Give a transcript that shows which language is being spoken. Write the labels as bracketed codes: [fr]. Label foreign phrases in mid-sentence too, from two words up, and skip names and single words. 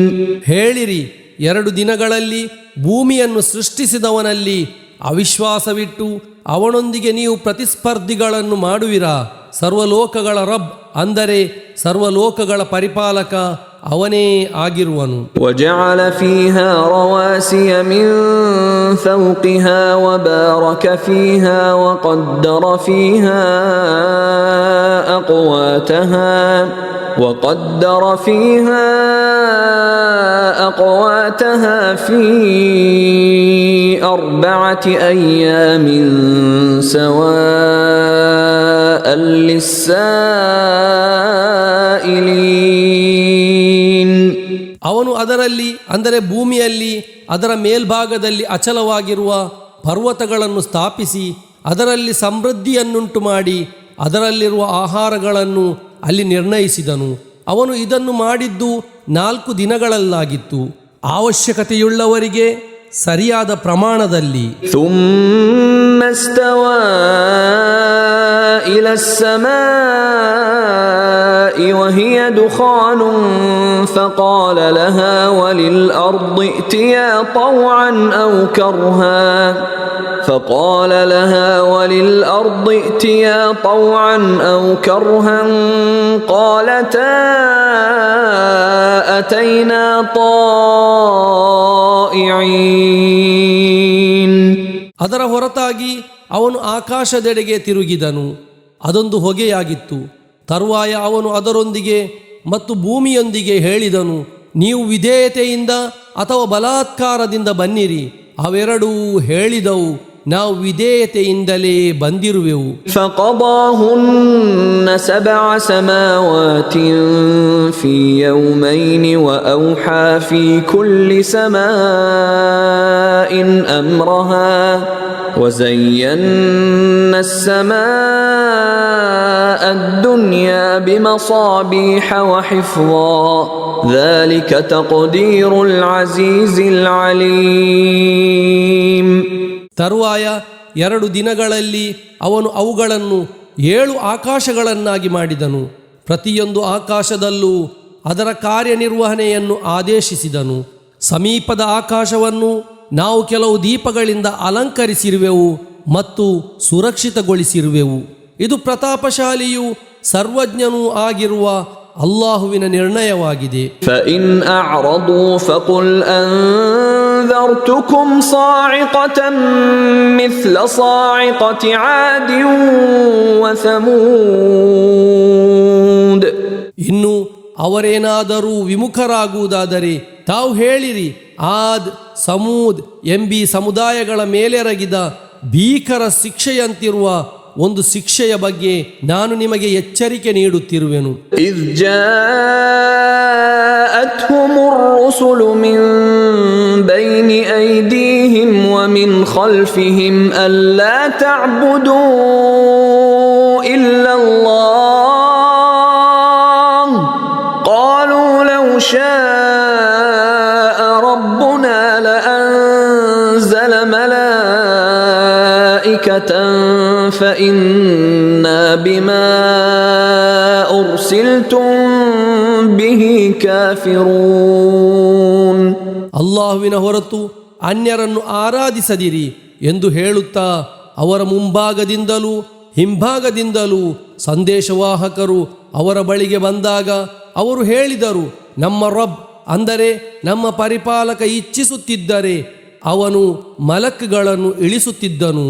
[kn] ಹೇಳಿರಿ, 2 ದಿನಗಳಲ್ಲಿ ಭೂಮಿಯನ್ನು ಸೃಷ್ಟಿಸಿದವನಲ್ಲಿ ಅವಿಶ್ವಾಸವಿಟ್ಟು ಅವನೊಂದಿಗೆ ನೀವು ಪ್ರತಿಸ್ಪರ್ಧಿಗಳನ್ನು ಮಾಡುವಿರಾ? ಸರ್ವಲೋಕಗಳ ರಬ್, ಅಂದರೆ ಸರ್ವಲೋಕಗಳ ಪರಿಪಾಲಕ ಅವನೇ ಆಗಿರುವನು. [ar] وجعل فيها رواسي من فوقها وبارك فيها وقدر فيها أقواتها في 4 أيام سواء للسائلين. [kn] ಅವನು ಅದರಲ್ಲಿ, ಅಂದರೆ ಭೂಮಿಯಲ್ಲಿ, ಅದರ ಮೇಲ್ಭಾಗದಲ್ಲಿ ಅಚಲವಾಗಿರುವ ಪರ್ವತಗಳನ್ನು ಸ್ಥಾಪಿಸಿ ಅದರಲ್ಲಿ ಸಮೃದ್ಧಿಯನ್ನುಂಟು ಮಾಡಿ ಅದರಲ್ಲಿರುವ ಆಹಾರಗಳನ್ನು ಅಲ್ಲಿ ನಿರ್ಣಯಿಸಿದನು. ಅವನು ಇದನ್ನು ಮಾಡಿದ್ದು 4 ದಿನಗಳಲ್ಲಾಗಿತ್ತು, ಅವಶ್ಯಕತೆಯುಳ್ಳವರಿಗೆ ಸರಿಯಾದ ಪ್ರಮಾಣದಲ್ಲಿ. [ar] ثم استوى إلى السماء وهي دخان فقال لها وللأرض ائتيا طوعا أو كرها قالتا أتينا طائعين. [kn] ಅದರ ಹೊರತಾಗಿ ಅವನು ಆಕಾಶದೆಡೆಗೆ ತಿರುಗಿದನು. ಅದೊಂದು ಹೊಗೆಯಾಗಿತ್ತು. ತರುವಾಯ ಅವನು ಅದರೊಂದಿಗೆ ಮತ್ತು ಭೂಮಿಯೊಂದಿಗೆ ಹೇಳಿದನು, ನೀವು ವಿಧೇಯತೆಯಿಂದ ಅಥವಾ ಬಲಾತ್ಕಾರದಿಂದ ಬನ್ನಿರಿ. ಅವೆರಡೂ ಹೇಳಿದವು, ನಾವು ವಿಧೇಯತೆಯಿಂದಲೇ ಬಂದಿರುವೆವು. [ar] فقضاهن 7 سماوات في يومين وأوحى في كل سماء أمرها وزينا السماء الدنيا بمصابيح وحفظا ذلك تقدير العزيز العليم. [kn] ತರುವಾಯ 2 ದಿನಗಳಲ್ಲಿ ಅವನು ಅವುಗಳನ್ನು 7 ಆಕಾಶಗಳನ್ನಾಗಿ ಮಾಡಿದನು. ಪ್ರತಿಯೊಂದು ಆಕಾಶದಲ್ಲೂ ಅದರ ಕಾರ್ಯನಿರ್ವಹಣೆಯನ್ನು ಆದೇಶಿಸಿದನು. ಸಮೀಪದ ಆಕಾಶವನ್ನು ನಾವು ಕೆಲವು ದೀಪಗಳಿಂದ ಅಲಂಕರಿಸಿರುವೆವು ಮತ್ತು ಸುರಕ್ಷಿತಗೊಳಿಸಿರುವೆವು. ಇದು ಪ್ರತಾಪಶಾಲಿಯೂ ಸರ್ವಜ್ಞನೂ ಆಗಿರುವ ಅಲ್ಲಾಹುವಿನ ನಿರ್ಣಯವಾಗಿದೆ. [ar] فإن أعرضوا فقل أنذرتكم صاعقة مثل صاعقة عاد وثمود. [kn] ಇನ್ನು ಅವರೇನಾದರೂ ವಿಮುಖರಾಗುವುದಾದರೆ ತಾವು ಹೇಳಿರಿ, ಆದ್ ಸಮೂದ್ ಎಂಬಿ ಸಮುದಾಯಗಳ ಮೇಲೆರಗಿದ ಭೀಕರ ಶಿಕ್ಷೆಯಂತಿರುವ ಒಂದು ಶಿಕ್ಷೆಯ ಬಗ್ಗೆ ನಾನು ನಿಮಗೆ ಎಚ್ಚರಿಕೆ ನೀಡುತ್ತಿರುವೆನು. [ar] إذ جاءتهم الرسل من بين أيديهم ومن خلفهم ألا تعبدوا إلا الله قالوا لو شاء ربنا لأنزل ملائكة فإنا بما أرسلتم به كافرون. [kn] ಅಲ್ಲಾಹುವಿನ ಹೊರತು ಅನ್ಯರನ್ನು ಆರಾಧಿಸದಿರಿ ಎಂದು ಹೇಳುತ್ತಾ ಅವರ ಮುಂಭಾಗದಿಂದಲೂ ಹಿಂಭಾಗದಿಂದಲೂ ಸಂದೇಶವಾಹಕರು ಅವರ ಬಳಿಗೆ ಬಂದಾಗ ಅವರು ಹೇಳಿದರು, ನಮ್ಮ ರಬ್ ಅಂದರೆ ನಮ್ಮ ಪರಿಪಾಲಕ ಇಚ್ಛಿಸುತ್ತಿದ್ದರೆ ಅವನು ಮಲಕ್ಗಳನ್ನು ಇಳಿಸುತ್ತಿದ್ದನು.